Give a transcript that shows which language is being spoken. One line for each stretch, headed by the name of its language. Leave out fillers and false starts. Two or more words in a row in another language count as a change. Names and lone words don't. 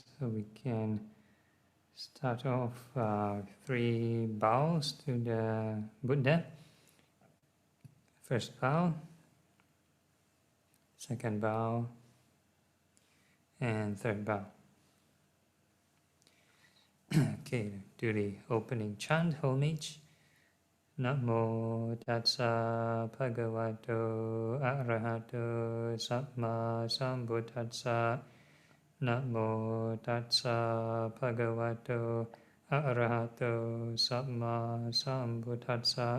English: So we can start off 3 bows to the Buddha. First bow, second bow, and third bow. Okay, do the opening chant, homage.
Pali: Namo tassa bhagavato arahato samma sambuddhassa. Namo tassa bhagavato arahato samma sambuddhassa.